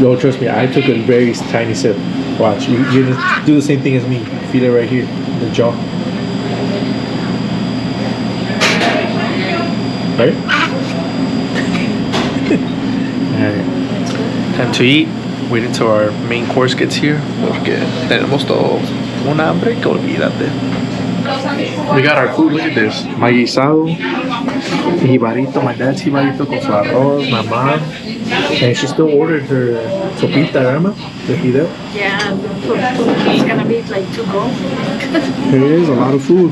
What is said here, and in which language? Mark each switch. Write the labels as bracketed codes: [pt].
[en] No, trust me, I took a very tiny sip. Watch, you just do the same thing as me. Feel it right here, the jaw. Right? Alright. Time to eat. Wait until our main course gets here. [es] Porque tenemos todos un hambre que olvídate. [en] We got our food. Look at this. My guisado, jibarito, my dad's jibarito [es] con su arroz, [en] my mom. And she still ordered her sopita, Rama, the fideo. Yeah, it's gonna be like 2 goals. It is a lot of food.